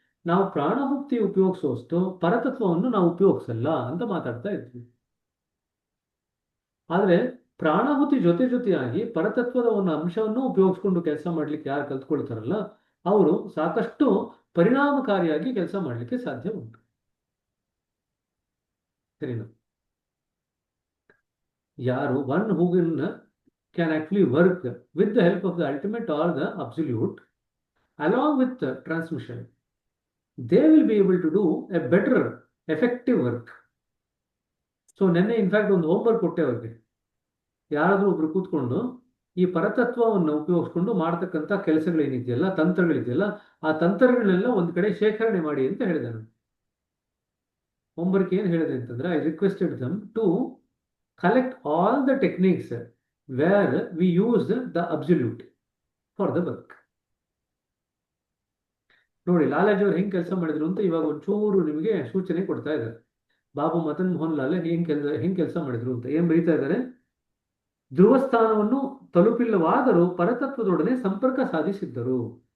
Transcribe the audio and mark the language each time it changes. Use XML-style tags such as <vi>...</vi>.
<kn>ನಾವು ಪ್ರಾಣಮುಕ್ತಿ ಉಪಯೋಗಿಸುವಷ್ಟು ಪರತತ್ವವನ್ನು ನಾವು ಉಪಯೋಗಿಸಲ್ಲ ಅಂತ ಮಾತಾಡ್ತಾ ಇದ್ವಿ. ಆದರೆ ಪ್ರಾಣಾಹುತಿ ಜೊತೆಯಾಗಿ ಪರತತ್ವದ ಒಂದು ಅಂಶವನ್ನು ಉಪಯೋಗಿಸ್ಕೊಂಡು ಕೆಲಸ ಮಾಡ್ಲಿಕ್ಕೆ ಯಾರು ಕಲ್ತ್ಕೊಳ್ತಾರಲ್ಲ ಅವರು ಸಾಕಷ್ಟು ಪರಿಣಾಮಕಾರಿಯಾಗಿ ಕೆಲಸ ಮಾಡಲಿಕ್ಕೆ ಸಾಧ್ಯ ಉಂಟು. ಸರಿನಾ? ಯಾರು</kn> <en>One who can actually work with the help of the ultimate or the absolute along with the transmission, they will be able to do a better effective work.</en> <kn>So ನೆನ್ನೆ ಇನ್ಫ್ಯಾಕ್ಟ್ ಒಂದು ಹೋಮ್ವರ್ಕ್ ಕೊಟ್ಟೆ ಅವ್ರಿಗೆ. ಯಾರಾದ್ರೂ ಒಬ್ರು ಕೂತ್ಕೊಂಡು ಈ ಪರತತ್ವವನ್ನು ಉಪಯೋಗಿಸ್ಕೊಂಡು ಮಾಡ್ತಕ್ಕಂಥ ಕೆಲಸಗಳೇನಿದೆಯಲ್ಲ, ತಂತ್ರಗಳಿದೆಯಲ್ಲ, ಆ ತಂತ್ರಗಳನ್ನೆಲ್ಲ ಒಂದ್ ಕಡೆ ಶೇಖರಣೆ ಮಾಡಿ ಅಂತ ಹೇಳಿದೆ ನಾನು. ಹೋಮ್ವರ್ಕ್ ಏನ್ ಹೇಳಿದೆ ಅಂತಂದ್ರೆ,</kn> <en>I requested them to collect all the techniques where we use the absolute for the work.</en> <kn>ನೋಡಿ ಲಾಲಾಜಿ ಅವರು ಹೆಂಗ್ ಕೆಲಸ ಮಾಡಿದ್ರು ಅಂತ ಇವಾಗ ಒಂಚೂರು ನಿಮಗೆ ಸೂಚನೆ ಕೊಡ್ತಾ ಇದ್ದಾರೆ. ಬಾಬು ಮದನ್ ಮೋಹನ್ ಲಾಲ್ ಹೆಂಗ್ ಕೆಲಸ ಮಾಡಿದ್ರು ಅಂತ ಏನ್ ಬರೀತಾ ಇದ್ದಾರೆ? ಧ್ರುವಸ್ಥಾನವನ್ನು ತಲುಪಿಲ್ಲವಾದರೂ ಪರತತ್ವದೊಡನೆ ಸಂಪರ್ಕ ಸಾಧಿಸಿದ್ದರು.</kn>